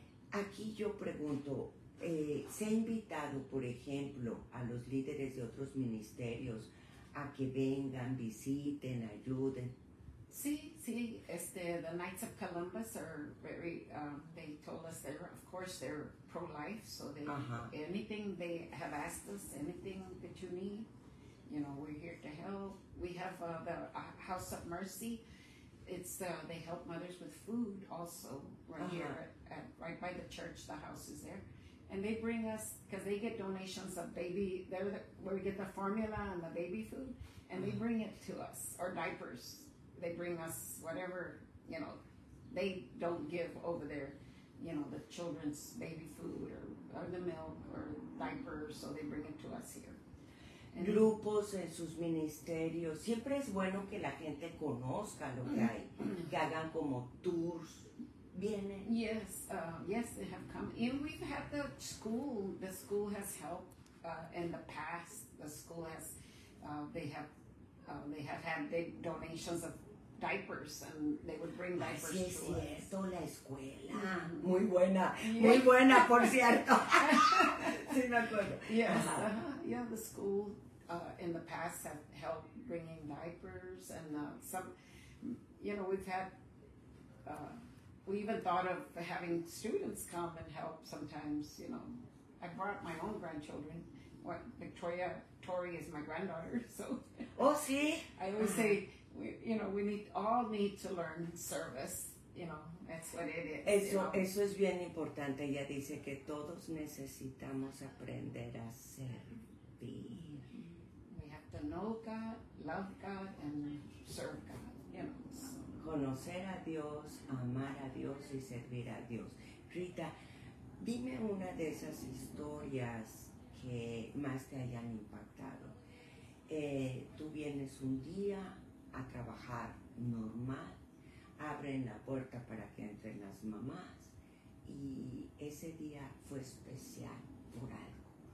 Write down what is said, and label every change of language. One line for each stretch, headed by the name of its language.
Spanish: Aquí yo pregunto, ¿se ha invitado, por ejemplo, a los líderes de otros ministerios a que vengan, visiten, ayuden? Sí, sí, este,
English: the Knights of Columbus are very, they told us they're, of course, they're pro-life, so they, uh-huh. anything they have asked us, anything that you need, you know, we're here to help. We have the House of Mercy, it's, they help mothers with food also, right uh-huh. here, at, right by the church, the house is there. And they bring us, because they get donations of baby, they're the, where we get the formula and the baby food, and uh-huh. they bring it to us, or diapers. They bring us whatever, you know, they don't give over there, you know, the children's baby food or the milk or diapers, so they bring it to us here.
Spanish: And grupos en sus ministerios. Siempre es bueno que la gente conozca lo que hay, que hagan como tours. Vienen.
English: Yes, yes, they have come. And we've had the school has helped in the past. The school has, they have had big donations of diapers, and they would bring diapers
Spanish: así es
English: to
Spanish: cierto,
English: us.
Spanish: La escuela. Muy buena, yeah. muy buena, por cierto. Sí, me acuerdo.
English: Yes, uh-huh. Yeah, the school in the past have helped bringing diapers, and some, you know, we've had, we even thought of having students come and help sometimes, you know. I brought my own grandchildren. What, Victoria Tori is my granddaughter, so.
Spanish: Oh, sí.
English: I always say, we, you know, we need all need to learn service, you know, that's what it is.
Spanish: Eso,
English: you know?
Spanish: Eso es bien importante. Ella dice que todos necesitamos aprender a servir.
English: We have to know God, love God, and serve God, you know.
Spanish: Conocer a Dios, amar a Dios y servir a Dios. Rita, dime una de esas historias que más te hayan impactado. Tú vienes un día a trabajar normal, abren la puerta para que entren las mamás y ese día fue especial por algo.